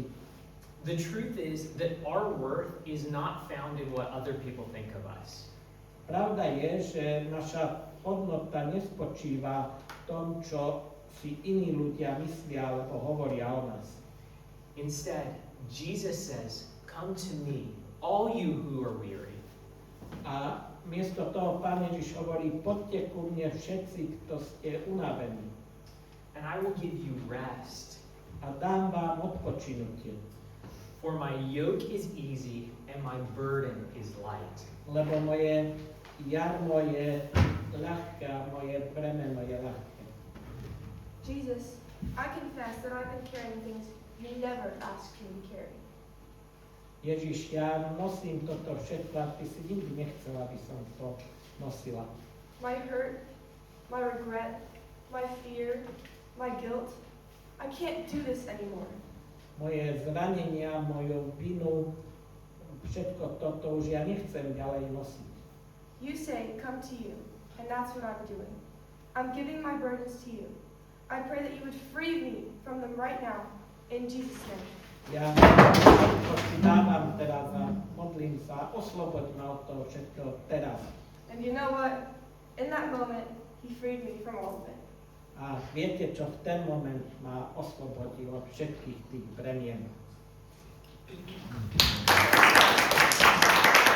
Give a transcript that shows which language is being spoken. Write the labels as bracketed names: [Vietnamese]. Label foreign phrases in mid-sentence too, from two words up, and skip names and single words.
[English] The truth is that our worth is not found in what other people think of us. [Slovak] Pravda je, že naša hodnota nespočíva v tom, čo si iní ľudia myslia alebo hovoria o nás. [English] Instead, Jesus says, come to me, all you who are weary. [Slovak] A miesto toho Pán Ježiš hovorí, poďte ku mne všetci, kto ste unavení. [English] And I will give you rest. [Slovak] A dám vám odpočinutie. [English] For my yoke is easy and my burden is light. [Slovak] Lebo moje jarmo je ľahké a moje bremeno je ľahké. [English] Jesus, I confess that I've been carrying things you never asked me to carry. [Slovak] Ježiš, ja nosím toto všetko a ty si nikdy nechcel, aby som to nosila. [English] My hurt, my regret, my fear, my guilt. I can't do this anymore. [Slovak] moje zranenia, moju vinu, všetko toto už ja nechcem ďalej nosiť. [English] You say, come to you, and that's what I'm doing. I'm giving my burdens to you. I pray that you would free me from them right now, in Jesus' name. [Slovak] Ja to ti dávam teraz a modlím sa, osloboď ma od toho všetkého teraz. [English] And you know what? In that moment, he freed me from all of it. [Slovak] A viete čo, v ten moment ma oslobodil od všetkých tých bremien.